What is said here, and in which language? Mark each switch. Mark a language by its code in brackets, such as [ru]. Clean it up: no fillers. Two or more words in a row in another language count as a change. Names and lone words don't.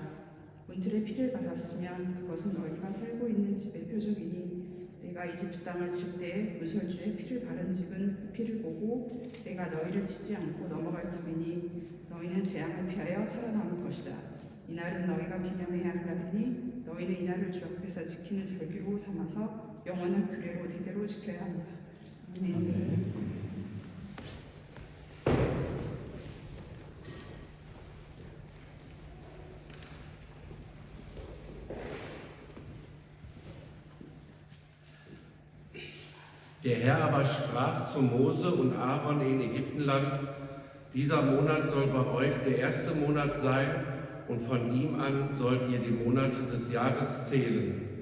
[ko] 문틀에 피를 발랐으면 그것은 너희가 살고 있는 집의 표적이니 내가 이집트 땅을 칠 때에 문설주에 피를 바른 집은 그 피를 보고 내가 너희를 치지 않고 넘어갈 터이니 너희는 재앙을 피하여 살아남을 것이다. 이날은 너희가 기념해야 할 날이니 너희는 이날을 주 앞에서 지키는 절기로 삼아서 영원한 규례로 대대로 지켜야 한다. 아멘. [de] Der Herr aber sprach zu Mose und Aaron in Ägyptenland: Dieser Monat soll bei euch der erste Monat sein, und von ihm an sollt ihr die Monate des Jahres zählen.